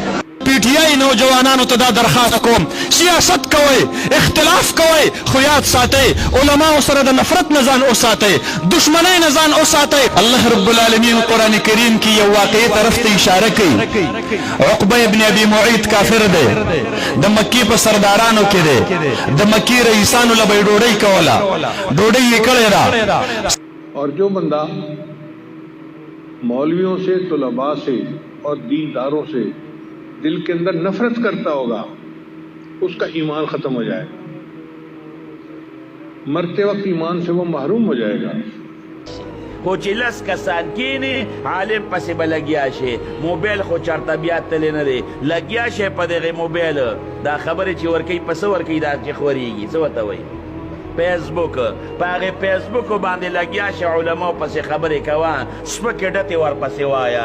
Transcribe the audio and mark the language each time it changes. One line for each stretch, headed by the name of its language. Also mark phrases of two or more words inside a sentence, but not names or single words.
Pashto: پی ٹی آئی نوجوانانو ته دا درخواست کوم، سیاست کوئ، اختلاف کوئ، خو یاد ساتئ علماو سره د نفرت نه ځان وساتئ، دشمنۍ نه ځان وساتئ. الله رب العالمین قرآن کریم کې یو واقعي طرف ته اشاره کوي. عقبه ابن ابي معيط کافر دی، د مکی په سردارانو کې دی، د مکی رئیسانو له به یې ډوډۍ کوله، ډوډۍ یې کړې ده.
Urdu: اور جو بندہ مولویوں سے، طلبہ سے اور دینداروں سے دل کے اندر نفرت کرتا ہوگا اس کا ایمان ختم ہو جائے گا، مرتے وقت ایمان سے وہ محروم ہو جائے گا.
Pashto: خو چې لس کسان کینی عالم پسې به لګیا شي، موبایل خو چېرته بیا تللی نه دی، لګیا شي په دغې موبایل. دا خبرې چې ورکوي په څه ورکوي دا چې خورېږي څه ورته وایي فیسبوک. په هغې فیسبوکو باندې لګیا شي علماو پسې خبرې کوه، سپکې ډتې ورپسې وایه.